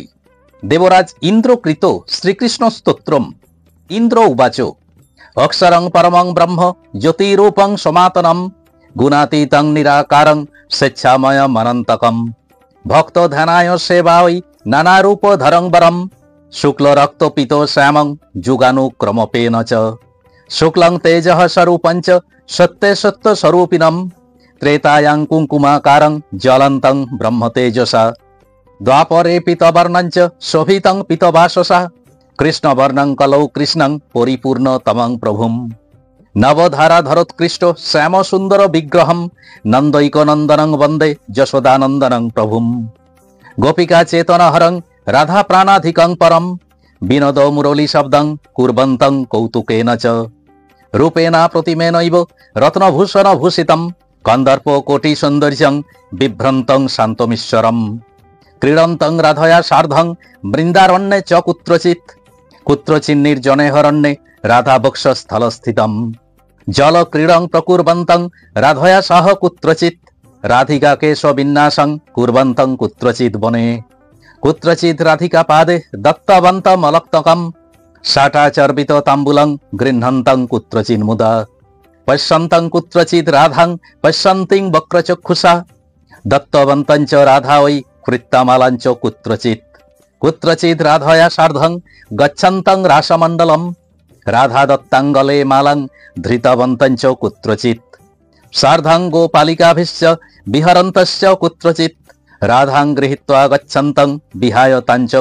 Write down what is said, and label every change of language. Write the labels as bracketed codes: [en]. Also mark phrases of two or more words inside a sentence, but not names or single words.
[sa] দেবরাজ ইন্দ্রকৃত শ্রীকৃষ্ণ স্তোত্রম। ইন্দ্র উবাচ, অক্ষরং পরমং ব্রহ্ম জ্যোতিরূপং সনাতনম গুণাতীতং নিরাকারং স্বেচ্ছাময়ম অনন্তকম ভক্ত ধ্যানায় সেবায় নানারূপ ধরং বরম শুক্ল রক্ত পিত শ্যামং যুগানুক্রমপেন চ শুক্লং তেজঃ স্বরূপঞ্চ সত্যে সত্য স্বরূপিণম ত্রেতায়াং কুঙ্কুমাকারং জ্বলন্তং ব্রহ্ম তেজসা দ্বাপরে পিতবর্ণঞ্চ শোভিতং পিতবাসসা কৃষ্ণবর্ণং কলৌ কৃষ্ণং পরিপূর্ণতমং প্রভুম নবধারাধরোৎকৃষ্ট শ্যাম সুন্দর বিগ্রহম নন্দৈকনন্দনং বন্দে যশোদানন্দনং প্রভুম গোপিকা চেতনহরং রাধা প্রাণাধিকং পরম বিনোদ মুরলী শব্দং কুর্বন্তং কৌতুকেন চ রূপেণা প্রতিমেনৈব রত্নভূষণ ভূষিতম কন্দর্প কোটি সৌন্দর্যং বিভ্রন্তং শান্তমীশ্বরম ক্রীড়ন্তং রাধয়া সার্ধং বৃন্দারণ্যে চ কুত্রচিৎ কুত্রচিন্নির্জনে হরণ্যে রাধা বক্ষস্থলস্থিতম জল ক্রীড়ং প্রকুর্বন্তং রাধয়া সহ কুত্রচিৎ রাধিকা কেশ বিন্যাসং কুর্বন্তং কুত্রচিৎ বনে কুত্রচিৎ রাধিকা পাদে দত্তবন্তম অলক্তকম ষাটাচর্বিত তাম্বুলং গৃহ্ণন্তং কুত্রচিৎ মুদা পশ্যন্তং কুত্রচিৎ রাধাং পশ্যন্তিং বক্রচক্ষুষা দত্তবন্তং চ রাধা ওই কৃত্তমালাং চ কুত্রচিৎ কুত্রচিৎ রাধয়া সার্ধং গচ্ছন্তং রাসমণ্ডলম রাধা দত্তাঙ্গলে মালাং ধৃতবন্তং চ কুত্রচিৎ সার্ধং গোপালিকাভিশ্চ বিহরন্তশ্চ কুত্রচিৎ রাধাং গৃহীত্বা গচ্ছন্তং বিহায় তাং চ